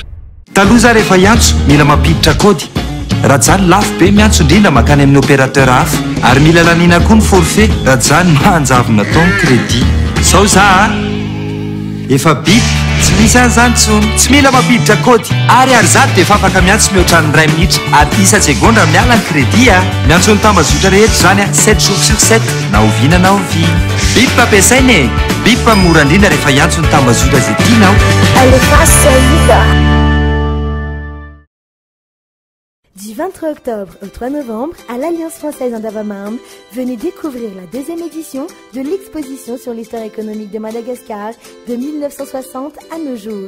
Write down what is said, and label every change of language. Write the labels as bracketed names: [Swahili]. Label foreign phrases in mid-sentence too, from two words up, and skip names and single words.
[Malagasy] Taloha rehefa hiantso mila mampiditra kody raha zany lafo be miantso indrindra makany amin'ny opérateur hafa ary mila lanina koa ny forfait raha zany mahanjavona taony crédit sao za efa bip tsy misy an'izany tsony tsy mila mampiditra kody ary zato dia efa afaka miantso mihoatra ny 2 minitra ary isa segondra miala ny crédit miantso ny tambazotra rehetra zany [French] 7 jours sur 7 [Malagasy] na oviana na ovina bip ampiasainy bip mora indrindra rehefa hiantso ny tambazotra zay tianao [French] Du 23 octobre au 3 novembre, à l'Alliance française Andavamam, venez découvrir la deuxième édition de l'exposition sur l'histoire économique de Madagascar de 1960 à nos jours.